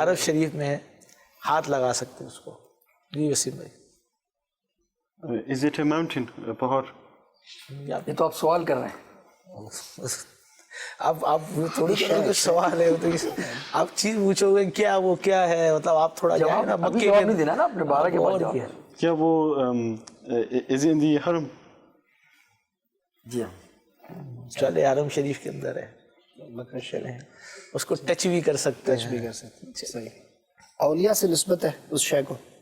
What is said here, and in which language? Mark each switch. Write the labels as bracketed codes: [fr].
[ur] عرب شریف میں ہے، ہاتھ لگا سکتے اس کو۔ جی وسیم بھائی۔ [en] Is it a mountain? A پہاڑ؟ [ur] یہ تو آپ سوال کر رہے ہیں۔ اب آپ تھوڑی کچھ سوال ہے تو آپ چیز پوچھو گے کیا وہ کیا ہے، مطلب آپ تھوڑا جائے نا ابھی مکے جواب کے نہیں دینا نا آپ نے، 12 کے بعد جواب۔ کیا وہ [en] is it in the حرم؟ [ur] جی ہاں۔ چلے حرم شریف کے اندر ہے، مکہ شریف ہے، اس کو ٹچ بھی کر سکتے ہیں۔ بھی کر سکتے ہیں۔ صحیح۔ اولیاء سے نسبت ہے اس شے کو؟